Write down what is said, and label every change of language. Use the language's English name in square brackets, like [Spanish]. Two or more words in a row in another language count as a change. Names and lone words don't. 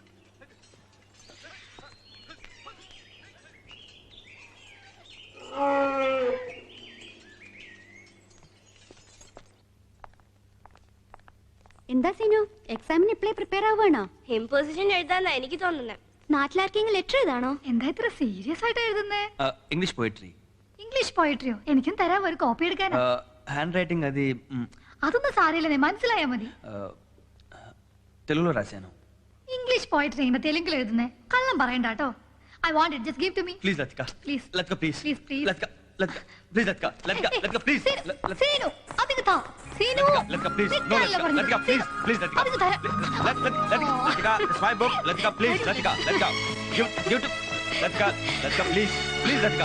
[Malayalam] എന്താ സീനു, എക്സാമിന് ഇപ്പളേ പ്രിപ്പയർ ആവുകയാണോ? ഇമ്പോസിഷൻ എഴുതാന്നാ എനിക്ക് തോന്നുന്നത്. നാട്ടിലാർക്കെങ്കിലും ലെറ്റർ എഴുതാണോ? എന്താ ഇത്ര സീരിയസ് ആയിട്ട് എഴുതുന്നേ? [English] English poetry. English poetry-o? [Malayalam] എനിക്കും തരാം, ഒരു കോപ്പി എടുക്കാനാ. [English] hand writing అది [Malayalam] അതൊന്നും സാരമില്ലെന്നേ, മനസ്സിലായാ മതി. [Telugu] తెలుగులో రాశాను. [English] English poetry [Malayalam] ഇങ്ങനെ തെലുങ്കിൽ എഴുതുന്നേ? കള്ളം പറയണ്ട കേട്ടോ. [English] I want it, just give to me. please లతిక. please లతిక please. please please లతిక లతిక ప్లీజ్ లతిక లతిక లతిక ప్లీజ్. [Malayalam] സീനു അതിന് താ. സീനു [English] లతిక please. No లతిక please please లతిక. [Malayalam] അതിന് തരാം. [English] లతిక it's my book. లతిక please. లతిక లతిక give to లతిక. లతిక please please లతిక.